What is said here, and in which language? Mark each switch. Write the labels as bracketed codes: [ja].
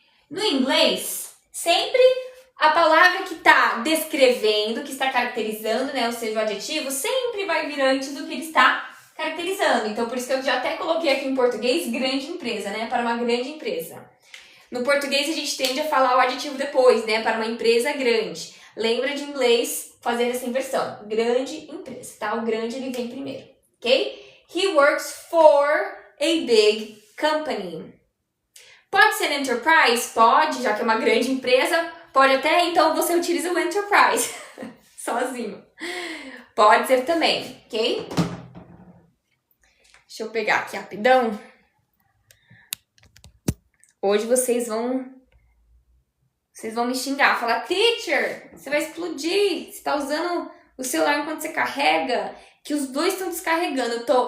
[pt] No inglês, sempre a palavra que está descrevendo, que está caracterizando, né? Ou seja, o adjetivo, sempre vai vir antes do que ele está caracterizando. Então, por isso que eu já até coloquei aqui em português grande empresa, né? Para uma grande empresa. No português, a gente tende a falar o adjetivo depois, né? Para uma empresa grande. Lembra de inglês fazer essa inversão. Grande empresa, tá? O grande, ele vem primeiro, ok? [en] He works for a big company. [pt] Pode ser enterprise? Pode, já que é uma grande empresa. Pode até, então você utiliza o enterprise sozinho. Pode ser também, ok? Deixa eu pegar aqui rapidão. Hoje vocês vão me xingar, falar, teacher, você vai explodir, você tá usando o celular enquanto você carrega, que os dois estão descarregando.